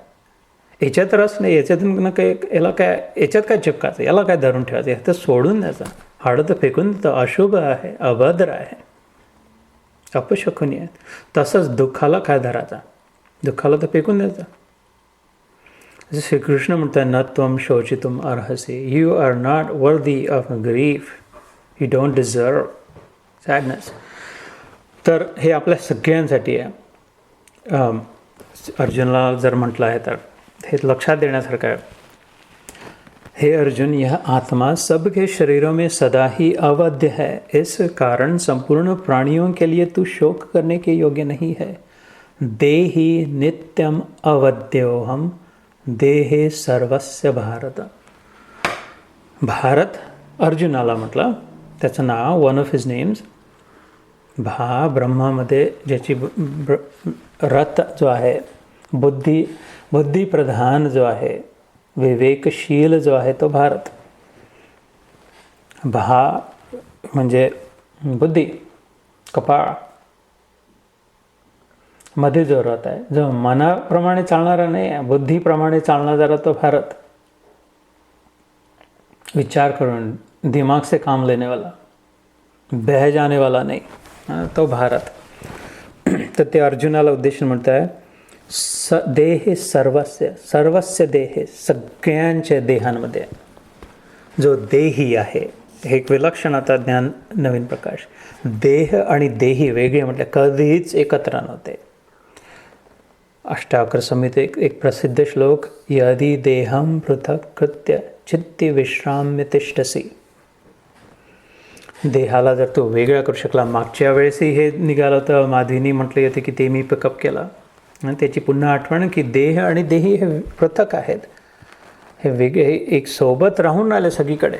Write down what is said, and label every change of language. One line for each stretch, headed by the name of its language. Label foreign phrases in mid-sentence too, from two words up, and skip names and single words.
Marathi: याच्यात रस नाही, याच्यातून काही याला काय, याच्यात काय चिपकायचं, याला काय धरून ठेवायचं, ह्याचं सोडून द्यायचं. हाडं तर फेकून देतं, अशुभ आहे, अभद्र आहे, अपशकुनी आहे. तसंच दुःखाला काय धरायचा, दुःखाला तर फेकून द्यायचं. जसे श्रीकृष्ण म्हणतात,
Sanskrit: न त्वं शोचितुम अर्हसि,
English: You are not worthy of grief, you don't deserve sadness.
Marathi: तर हे आपल्या सगळ्यांसाठी आहे. अर्जुनला जर म्हटलं आहे तर हे लक्षात देण्यासारखं आहे.
Hindi: हे अर्जुन, यह आत्मा सबके शरीरों में सदा ही अवध्य है, इस कारण संपूर्ण प्राणियों के लिए तू शोक करने के योग्य नहीं है.
Sanskrit: देहि नित्यम अवध्योहम देहे सर्वस्य भारत.
Marathi: भारत अर्जुनाला म्हटलं, त्याचं नाव,
English: one of his names,
Marathi: ब्रह्मामध्ये ज्याची रथ जो आहे, बुद्धिप्रधान जो आहे, विवेकशील जो आहे, तो भारत. म्हणजे बुद्धी, कपाळ मध्ये जो रथ आहे, जो मनाप्रमाणे चालणारा नाही आहे, बुद्धीप्रमाणे चालणारा तो भारत. विचार करून,
Hindi: दिमाग से काम लेने वाला, बह जाने वाला
Marathi: नाही, तो भारत. तर ते अर्जुनाला उद्देशून म्हणत आहे,
Sanskrit: देहे सर्वस्य देहे,
Marathi: सगळ्यांच्या देहांमध्ये जो देही आहे, हे एक विलक्षण आता ज्ञान, नवीन प्रकाश. देह आणि देही वेगळे म्हटले कधीच एकत्र नव्हते. अष्टावक्र संहितेत एक प्रसिद्ध श्लोक,
Sanskrit: यदि देहम पृथक कृत्य चित्ती विश्राम्य तिष्ठसी.
Marathi: देहाला जर तो वेगळा करू शकला, मागच्या वेळेसही हे निघालं होतं, माधवीनी म्हटले होते की ते मी पिकअप केला, आणि त्याची पुन्हा आठवण की देह आणि देही हे पृथक आहेत, हे वेगळे एक सोबत राहून राहिले सगळीकडे.